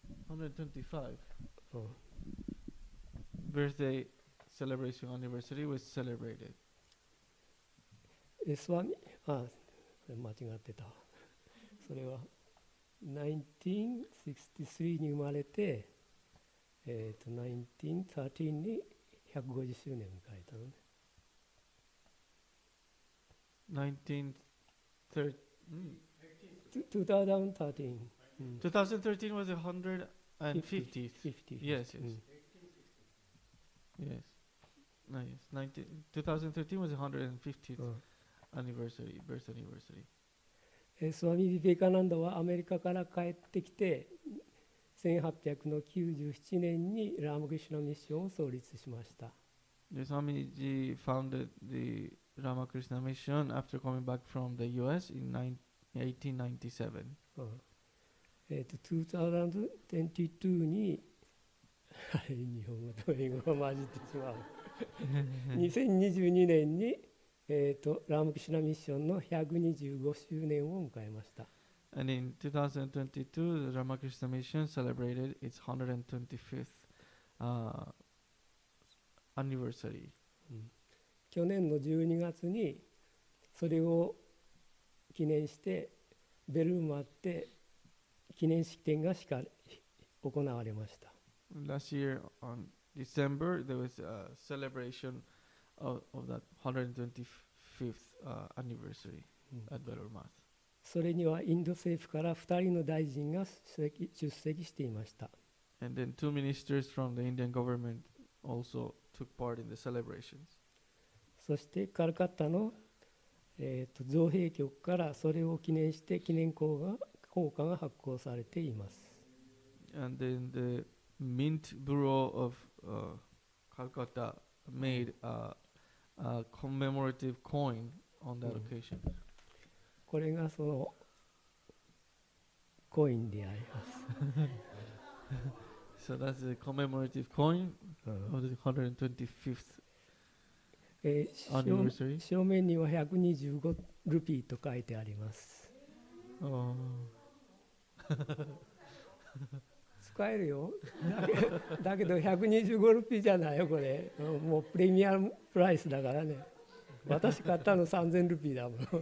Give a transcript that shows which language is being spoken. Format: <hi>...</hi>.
<en>125 birthday celebration anniversary was celebrated.</en> <ja>スワミ、これ間違ってた。それは1963に生まれて、1913に150周年迎えたのね。</ja> <en>2013 2013 was 150th. Yes. Yes. No, yes. 2013 was 150th anniversary, birth anniversary.</en> <ja>スワミ・ビベカナンダはアメリカから帰ってきて1897年にラーマクリシュナミッションを創立しました。</ja> <en>Swamiji founded the Ramakrishna Mission after coming back from the US in 1897.</en> <ja>2022に日本語と英語が混じってしまう。 2022年にラーマクリシュナミッションの125周年を迎えました。</ja> <en>And in 2022, the Ramakrishna Mission celebrated its 125th anniversary.</en> <ja>去年の12月にそれを記念してベルーマで記念式典が行われました。</ja> <en>Last year on December, there was a celebration of that 125th anniversary at Belurmath.</en> <ja>それにはインド政府から2人の大臣が出席していました。</ja> <en>And then two ministers from the Indian government also took part in the celebrations.</en> <ja>そしてカルカッタの、造幣局からそれを記念して記念硬貨が発行されています。</ja> <en>And then the Mint Bureau of Calcutta made a commemorative coin on that occasion.</en> <ja>これがそのコインであります。</ja> <en>So that's the commemorative coin of the 125th anniversary.</en> <ja>正面には125ルピーと書いてあります。 Oh. 使えるよ。だけど125ルピーじゃないよこれ。もうプレミアムプライスだからね。私買ったの3000ルピーだもん。</ja>